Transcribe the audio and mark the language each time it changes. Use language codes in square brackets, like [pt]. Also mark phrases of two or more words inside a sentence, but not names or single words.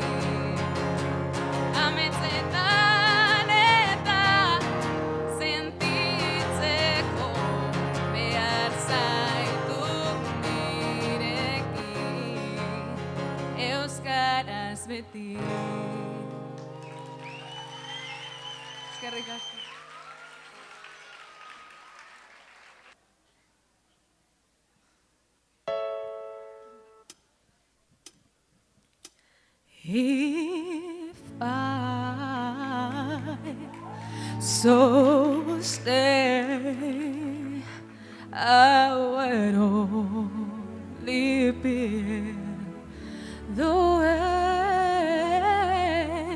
[eu] Ametsetan eta sentitzeko behar zaitut nirekin, euskaraz beti. Eskerrik asko. [en] If I so stay, I would only be the way.